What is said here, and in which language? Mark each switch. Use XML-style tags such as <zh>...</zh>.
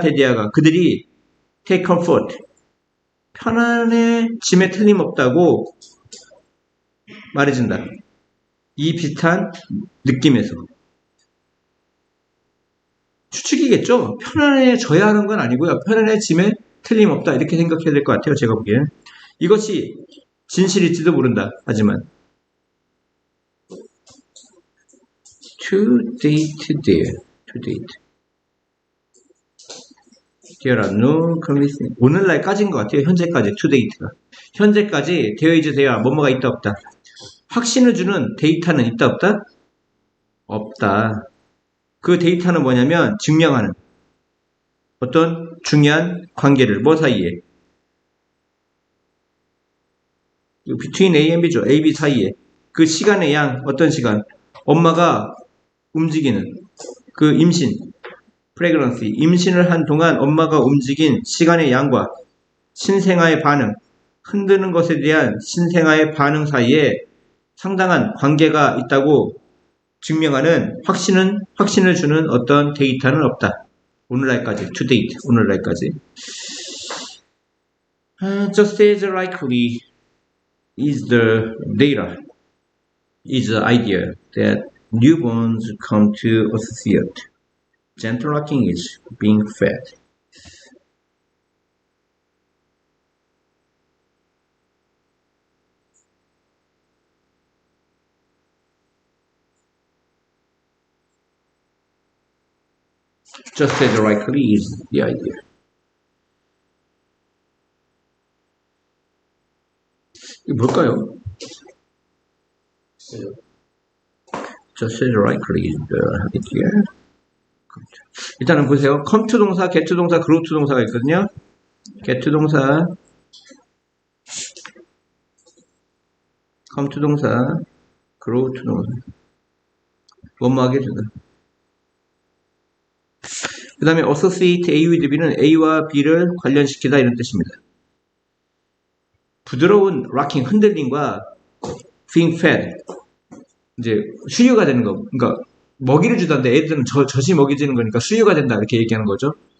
<ko>데디아가 그들이</ko> <en>take comfort</en> <ko>편안해짐에 틀림없다고 말해준다. 이 비슷한 느낌에서 추측이겠죠. 편안해져야 하는 건 아니고요. 편안해짐에 틀림없다. 이렇게 생각해야 될 것 같아요. 제가 보기엔. 이것이 진실일지도 모른다. 하지만</ko> <en>to date there. to date. There are no convincing.</en> <ko>오늘날까지인 것 같아요. 현재까지. to date가. 현재까지 되어 있으세요. 뭐뭐가 있다 없다. 확신을 주는 데이터는 있다 없다? 없다. 그 데이터는 뭐냐면 증명하는 어떤 중요한 관계를 뭐 사이에</ko> <en>between A and B</en> <ko>죠. A, B 사이에 그 시간의 양 어떤 시간 엄마가 움직이는 그 임신 pregnancy 임신을 한 동안 엄마가 움직인 시간의 양과 신생아의 반응 흔드는 것에 대한 신생아의 반응 사이에 상당한 관계가 있다고 증명하는 확신을 주는 어떤 데이터는 없다. 오늘날까지, to date, 오늘날까지.</ko> <en>Just as likely is the data, is the idea that newborns come to associate. Gentle rocking is being fed. Just as likely is the idea.</en> <ko>이게 뭘까요?</ko> <en>Just as likely is the idea.</en> <ko>일단은 보세요. come to 동사, get to 동사, grow to 동사가 있거든요. get to 동사, come to 동사, grow to 동사. 뭐뭐하게 해준다. 그 다음에 associate A with B는 A와 B를 관련시키다 이런 뜻입니다. 부드러운 rocking, 흔들림과 being fed, 이제 수유가 되는 거. 그러니까 먹이를 주던데 애들은 젖이 먹여지는 거니까 수유가 된다 이렇게 얘기하는 거죠.</ko>